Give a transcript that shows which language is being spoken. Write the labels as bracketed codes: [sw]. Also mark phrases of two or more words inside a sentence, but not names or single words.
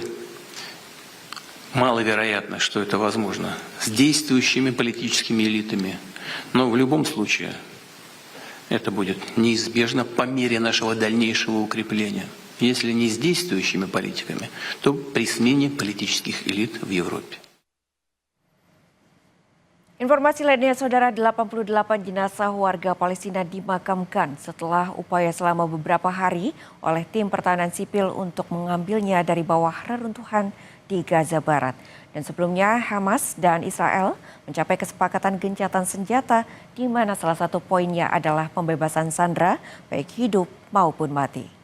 [ru] Маловероятно, что это возможно с действующими политическими элитами. Но в любом случае это будет неизбежно по мере нашего дальнейшего укрепления. Если не с действующими политиками, то при смене политических элит в Европе. [id] Informasi lainnya, Saudara, 88 jenazah warga Palestina dimakamkan setelah upaya selama beberapa hari oleh tim pertahanan sipil untuk mengambilnya dari bawah reruntuhan di Gaza Barat. Dan sebelumnya Hamas dan Israel mencapai kesepakatan gencatan senjata di mana salah satu poinnya adalah pembebasan sandera baik hidup maupun mati.